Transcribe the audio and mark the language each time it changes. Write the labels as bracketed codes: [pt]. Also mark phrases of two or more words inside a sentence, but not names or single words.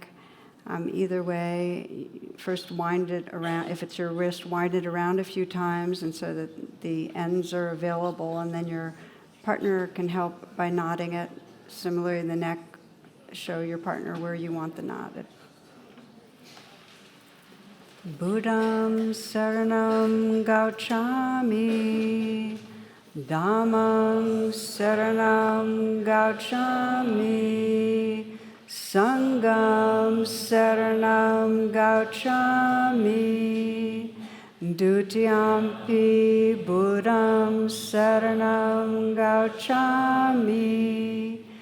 [en] Either way, first wind it around. If it's your wrist, wind it around a few times, and so that the ends are available, and then your partner can help by knotting it. Similarly, in the neck, show your partner where you want the knot. [pi] Buddham saranam gauchami, Dhammam saranam gauchami, Sangham saranam gauchami, Dutiyampi Buddham saranam gauchami,